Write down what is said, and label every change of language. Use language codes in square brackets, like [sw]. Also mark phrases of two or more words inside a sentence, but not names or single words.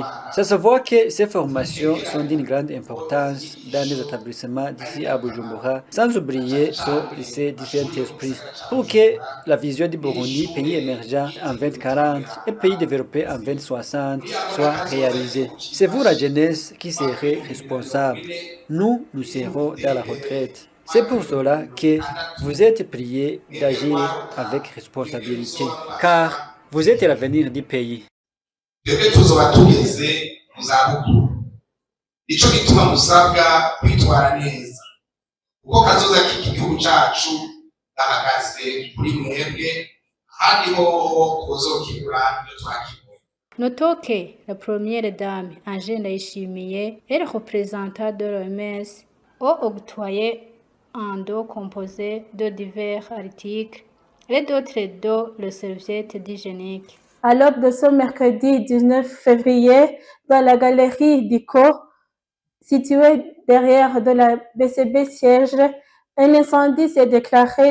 [fr] Ça se voit que ces formations sont d'une grande importance dans les établissements d'ici à Bujumbura, sans oublier ce lycée du Saint-Esprit, pour que la vision du Burundi, pays émergent en 2040 et pays développé en 2060, soit réalisée. C'est vous, la jeunesse, qui serez responsable. Nous serons dans la retraite. C'est pour cela que vous êtes priés d'agir avec responsabilité, car vous êtes l'avenir du pays. [rn] Twebwe tuzoba tugeze mu zabukuru, nico gituma musabwa kwitwara neza kuko kazoza k'iki gihugu cacu gahagaze kuri mwebwe, kandi hoho tuzokigura iyo twakibonye. [fr] Notons que la première dame, Angeline Ndayishimiye, et le représentant de l'OMS ont octroyé un dos composé de divers articles et d'autres dos le serviette hygiénique. À l'aube de ce mercredi 19 février, dans la galerie d'ICO, située derrière de la BCB Siège, un incendie s'est déclaré.